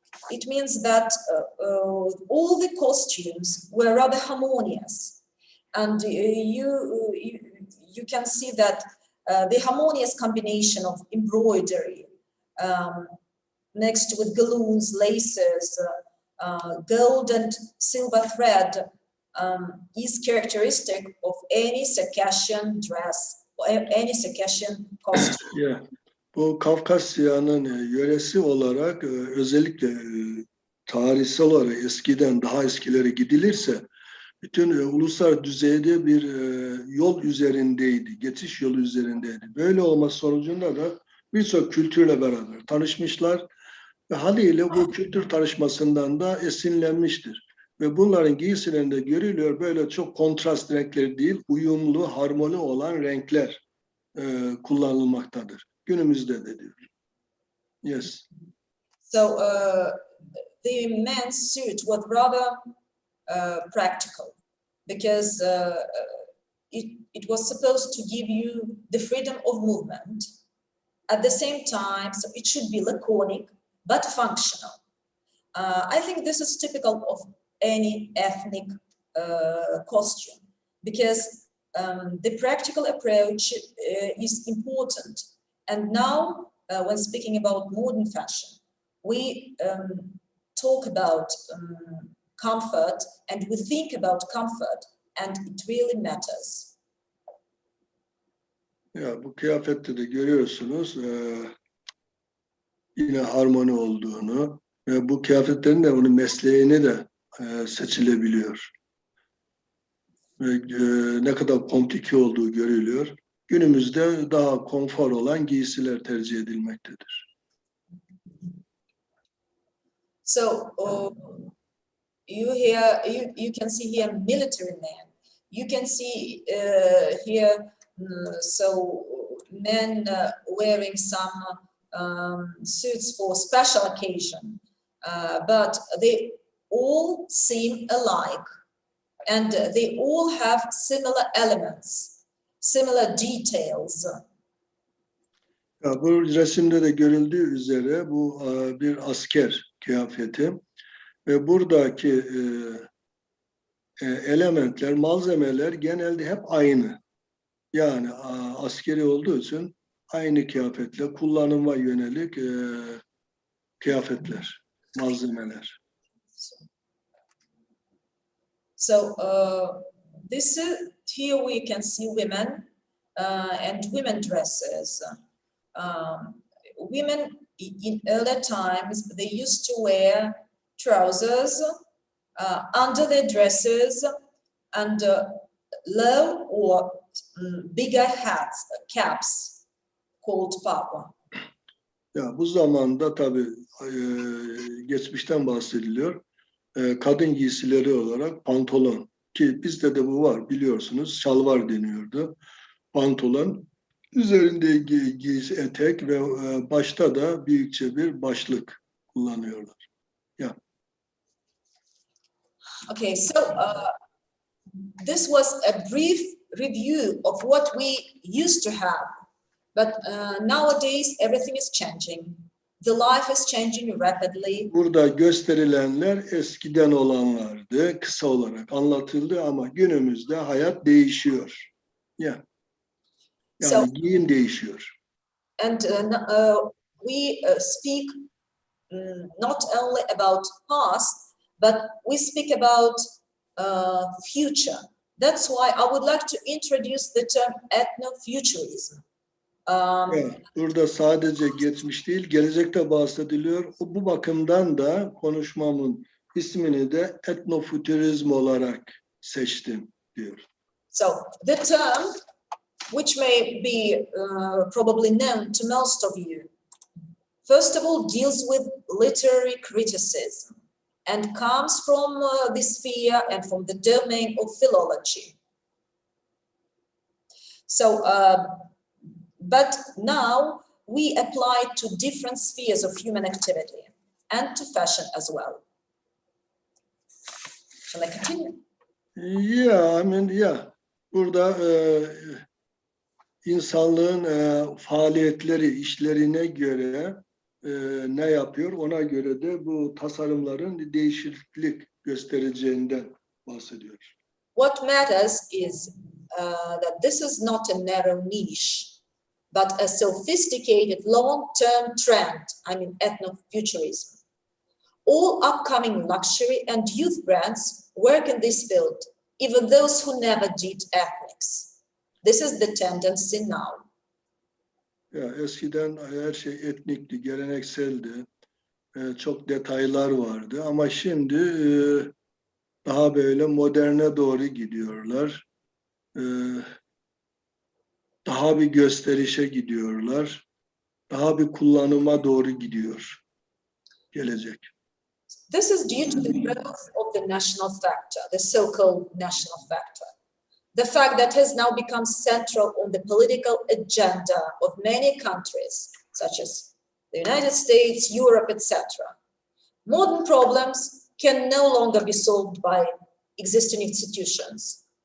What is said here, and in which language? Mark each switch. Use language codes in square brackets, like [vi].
[en] it means that all the costumes were rather harmonious, and you can see that the harmonious combination of embroidery next with galloons, laces, gold and silver thread is characteristic of any Circassian dress or any Circassian costume. Yeah. [tr] Bu Kafkasya'nın yöresi olarak özellikle tarihsel olarak eskiden daha eskilere gidilirse bütün ulusal düzeyde bir yol üzerindeydi, geçiş yolu üzerindeydi. Böyle olması sonucunda da birçok kültürle beraber tanışmışlar ve haliyle bu kültür tanışmasından da esinlenmiştir. Ve bunların giysilerinde görülüyor böyle çok kontrast renkler değil, uyumlu, harmoni olan renkler kullanılmaktadır. Günümüzde de diyor. [en] Yes. So the men's suit was rather practical because it was supposed to give you the freedom of movement. At the same time, so it should be laconic but functional. I think this is typical of any ethnic costume because the practical approach is important. And now, when speaking about modern fashion, we talk about comfort, and we think about comfort, and it really matters. [tr] Ya bu kıyafette de görüyorsunuz yine harmoni olduğunu ve bu kıyafetlerin de onun mesleğini de seçilebiliyor. Ve ne kadar komplike olduğu görülüyor. Günümüzde daha konfor olan giysiler tercih edilmektedir. [en] So you can see here military men. You can see here so men wearing some suits for special occasion, but they all seem alike, and they all have similar elements, similar details. [tr] Ya, bu resimde de görüldüğü üzere bu bir asker kıyafeti ve buradaki elementler, malzemeler genelde hep aynı. Yani askeri olduğu için aynı kıyafetle kullanıma yönelik kıyafetler, malzemeler. [en] So this is, here we can see women and women dresses. Women in earlier times, they used to wear trousers under their dresses and low or bigger hats, caps called papa. [tr] Ya bu zamanda tabii geçmişten bahsediliyor. Kadın giysileri olarak pantolon, ki bizde de bu var biliyorsunuz, şalvar deniyordu. Pantolon, üzerinde giysi etek ve başta da büyükçe bir başlık kullanıyorlar. Ya. [en] Okay, so this was a brief review of what we used to have, but nowadays everything is changing. The life is changing rapidly. [tr] Burada gösterilenler eskiden olanlardı, kısa olarak anlatıldı ama günümüzde hayat değişiyor. Ya. Yani giyim değişiyor. [en] And we speak not only about past, but we speak about future. That's why I would like to introduce the term etnofuturism. [tr] Burada sadece geçmiş değil, gelecekte bahsediliyor. Bu bakımdan da konuşmamın ismini de etnofütürizm olarak seçtim diyor. [en] So the term, which may be probably known to most of you, first of all deals with literary criticism and comes from the sphere and from the domain of philology. So, but now we apply it to different spheres of human activity and to fashion as well. Shall I continue? Yeah, [tr] burada insanlığın faaliyetleri, işlerine göre ne yapıyor? Ona göre de bu tasarımların değişiklik göstereceğinden bahsediyor. [en] What matters is that this is not a narrow niche, but a sophisticated long-term trend, I mean etnofuturism. All upcoming luxury and youth brands work in this field, even those who never did ethnics. This is the tendency now. [tr] Ya, eskiden her şey etnikti, gelenekseldi, çok detaylar vardı ama şimdi daha böyle moderne doğru gidiyorlar. Daha bir gösterişe gidiyorlar. Daha bir kullanıma doğru gidiyor gelecek. [en] This is due to the growth of the national factor, the so-called national factor. The fact that has now become central on the political agenda of many countries, such as the United States, Europe, etc. Modern problems can no longer be solved by existing institutions.